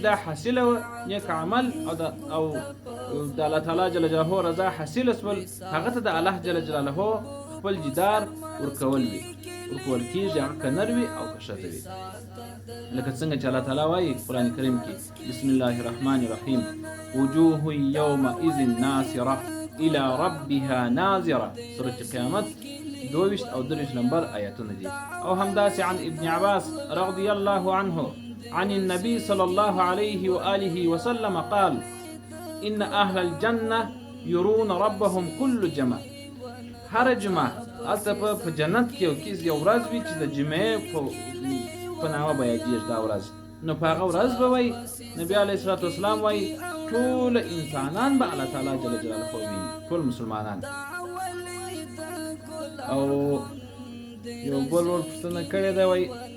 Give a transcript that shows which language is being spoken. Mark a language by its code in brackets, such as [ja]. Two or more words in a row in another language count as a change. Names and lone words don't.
[ps] دا حاصله وه نیک عمل او د الله تعالی جل جلاله رضا حاصله سول هغه ته د الله جل جلاله خپل جدار ورکول کېږي هغه که نر وي او که ښځه وي لکه څنګه چې الله تعالی وایي قرآن کریم کې [ar] بسم الله الرحمن الرحیم وجوه یومئذ ناصره الى ربها ناظره [ps] سورة قیامت 22 او 23 نمبر آیاتونه دي او همداسې [ar] عن ابن عباس رضی الله عنه عن النبي صلى الله عليه وآله وسلم قال إن أهل الجنة يرون ربهم كل جمعة [ps] هر جمعه هلته په جنت کې یو ورځ وي چې د جمعې په نامه به یادېږي دا ورځ نو په هغه ورځ به وایي نبي علیه الصلاة والسلام وایي ټول انسانان به الله تعالی جل جلاله وویني ټول مسلمانان او یو بل ور پوښتنه کړې ده وایي